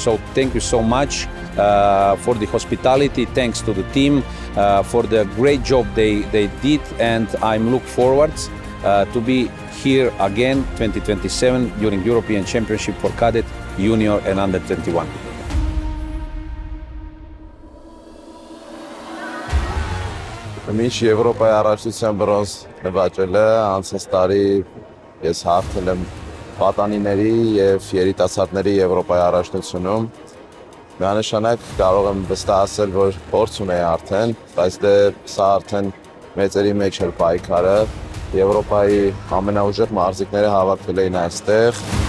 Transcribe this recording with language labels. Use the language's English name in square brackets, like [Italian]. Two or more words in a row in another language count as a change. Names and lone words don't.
[English] So thank you so much for the hospitality. Thanks to the team for the great job they did, and I'm look forward to be here again 2027 during European Championship for Cadet, Junior and Under 21. [Armenian] Մինչ Եվրոպայի առաջնության բրոնզ նվաճել է, անցած տարի ես հաղթել եմ պատանիների եւ երիտասարդների Եվրոպայի առաջնությունում։ Միանշանակ կարող եմ վստահ ասել, որ փորձ ունեի արդեն, բայց դե սա արդեն մեծերի մեջ էր պայքարը։ Եվրոպայի ամենաուժեղ մարզիկները հավաքվել էին այստեղ։